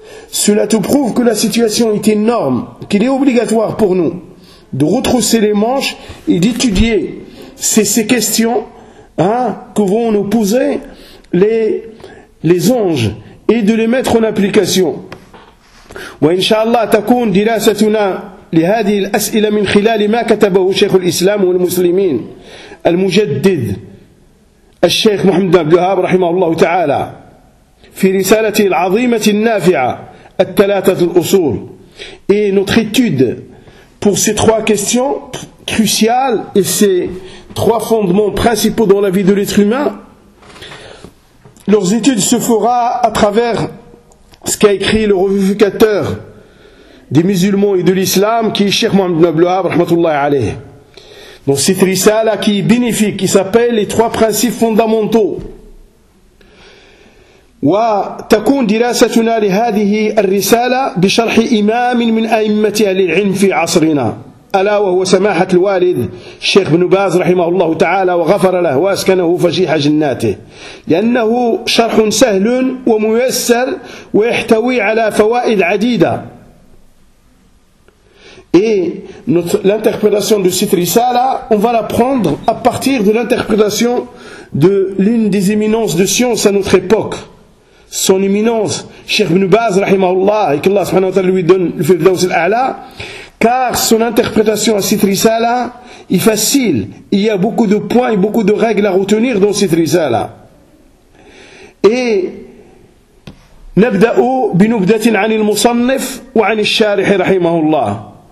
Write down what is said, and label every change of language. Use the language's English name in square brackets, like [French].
[French] Cela te prouve que la situation est énorme, qu'il est obligatoire pour nous de retrousser les manches et d'étudier ces questions que vont nous poser les anges et de les mettre en application. [Arabic] Wa inshallah takoun dirasatuna لهذه الأسئلة من خلال ما كتبه شيخ الإسلام والمسلمين المجدد الشيخ محمد بن عبد الوهاب رحمه الله تعالى في رسالته العظيمة النافعة الثلاثة الأصول. [French] Et notre étude pour ces trois questions cruciales et ces trois fondements principaux dans la vie de l'être humain, leurs études se fera à travers ce qu'a écrit le revivificateur des musulmans et de l'islam, qui est Cheikh Mohammed ibn Abdelwahab, rahmatullahi alayhi. Donc cette risala qui est bénéfique, qui s'appelle les trois principes fondamentaux. [Arabic] Wa takun dirasatuna li hadihi al-risala bi sharhi imamin min a'immati ahli al-ilm fi asrina. ألا وهو سماحة الوالد شيخ ابن باز رحمه الله تعالى وغفر له وأسكنه فجيح جناته، لأنه شرح سهل وميسر ويحتوي على فوائد عديدة. [French] Et l'interprétation de cette risala, on va la prendre à partir de l'interprétation de l'une des éminences de science à notre époque. Son éminence, Cheikh Ibn Baz, rahimahullah, et qu'Allah subhanahu wa ta'ala lui donne le Firdaws al-A'la, car son interprétation à cette risala est facile. Il y a beaucoup de points et beaucoup de règles à retenir dans cette risala. [Arabic] Et نبدأ بنبدة عن المصنف وعن الشارح رحمه الله.